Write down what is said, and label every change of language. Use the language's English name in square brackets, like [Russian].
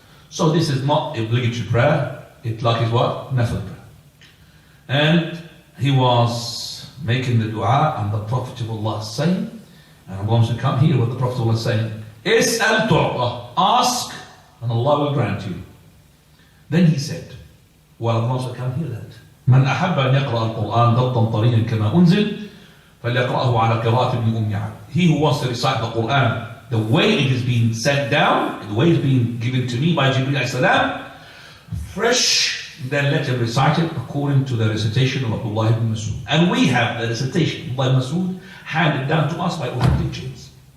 [English] So this is not obligatory prayer, it's like his what? Nafil prayer. And he was making the dua, and the Prophet of Allah is saying, and I'm going to come here what the Prophet of Allah is saying, [Arabic] Is'al tu'ta, [English] ask, and Allah will grant you. Then he said, well, I'm going to come here that, [Arabic] من أحب أن يقرأ القرآن ضبطا طريا كما أنزل فليقرأه على قراءة ابن أم عبد. [English] He who wants to recite the Quran the way it is being sent down, the way it's being given to me by Jibreel alayhi salam, fresh, then let him recite it according to the recitation of Abdullah ibn Mas'ud. And we have the recitation of Abdullah ibn Mas'ud handed down to us by authentic teachings.